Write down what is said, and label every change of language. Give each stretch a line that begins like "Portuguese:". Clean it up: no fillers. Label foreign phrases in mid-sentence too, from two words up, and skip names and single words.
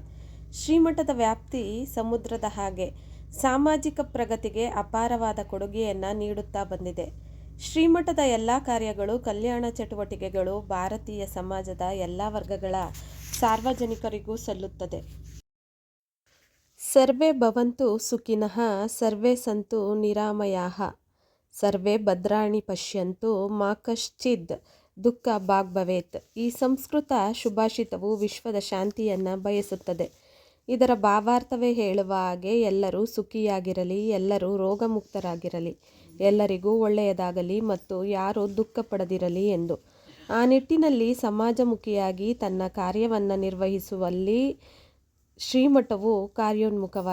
Kannada: ಶ್ರೀಮಠದ ವ್ಯಾಪ್ತಿ ಸಮುದ್ರದ ಹಾಗೆ ಸಾಮಾಜಿಕ ಪ್ರಗತಿಗೆ ಅಪಾರವಾದ ಕೊಡುಗೆಯನ್ನು ನೀಡುತ್ತಾ ಬಂದಿದೆ. ಶ್ರೀಮಠದ ಎಲ್ಲ ಕಾರ್ಯಗಳು, ಕಲ್ಯಾಣ ಚಟುವಟಿಕೆಗಳು ಭಾರತೀಯ ಸಮಾಜದ ಎಲ್ಲ ವರ್ಗಗಳ ಸಾರ್ವಜನಿಕರಿಗೂ ಸಲ್ಲುತ್ತದೆ.
Sanskrit: ಸರ್ವೇ ಭವಂತು ಸುಖಿನಃ, ಸರ್ವೇ ಸಂತು ನಿರಾಮಯಾಃ, ಸರ್ವೇ ಭದ್ರಾಣಿ ಪಶ್ಯಂತು ಮಾ ಕಶ್ಚಿದ್ ದುಃಖ ಭಾಗ್ ಭವೇತ್.
Kannada: ಈ ಸಂಸ್ಕೃತ ಸುಭಾಷಿತವು ವಿಶ್ವದ ಶಾಂತಿಯನ್ನು ಬಯಸುತ್ತದೆ. ಇದರ ಭಾವಾರ್ಥವೇ ಹೇಳುವ ಹಾಗೆ ಎಲ್ಲರೂ ಸುಖಿಯಾಗಿರಲಿ, ಎಲ್ಲರೂ ರೋಗಮುಕ್ತರಾಗಿರಲಿ, ಎಲ್ಲರಿಗೂ ಒಳ್ಳೆಯದಾಗಲಿ ಮತ್ತು ಯಾರೂ ದುಃಖ ಪಡದಿರಲಿ ಎಂದು. ಆ ನಿಟ್ಟಿನಲ್ಲಿ ಸಮಾಜಮುಖಿಯಾಗಿ ತನ್ನ ಕಾರ್ಯವನ್ನು ನಿರ್ವಹಿಸುವಲ್ಲಿ ಶ್ರೀಮಠವು ಕಾರ್ಯೋನ್ಮುಖವಾಗಿದೆ.